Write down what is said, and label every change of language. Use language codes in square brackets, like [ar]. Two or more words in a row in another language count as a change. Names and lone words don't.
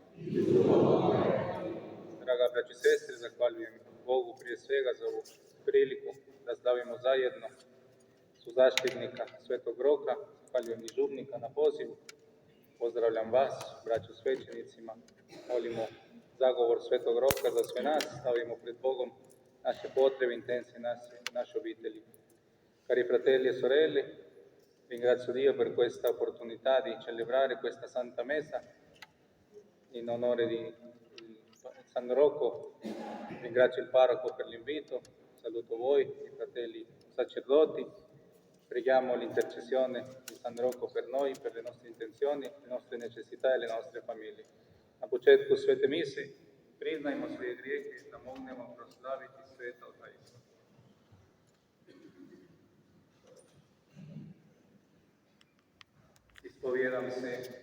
[hr] Draga braći i sestre, zahvaljujem Bogu prije svega za ovu priliku da slavimo zajedno su zaštitnika Svetog Roka, zahvaljujem i župnika na pozivu. Pozdravljam vas, braću svećenicima, molimo zagovor Svetog Roka za sve nas, stavimo pred Bogom naše potrebe, intencije, naše obitelji. [it] Cari fratelli e sorelle, ringrazio Dio per questa opportunità di celebrare questa Santa Messa in onore di San Rocco. Ringrazio il parroco per l'invito, saluto voi, i fratelli sacerdoti. Preghiamo l'intercessione di San Rocco per noi, per le nostre intenzioni, le nostre necessità e le nostre famiglie. [hr] Na početku svete mise priznajmo svoje grijehe da mognemo proslaviti sveto tajstvo. Ispovijedam se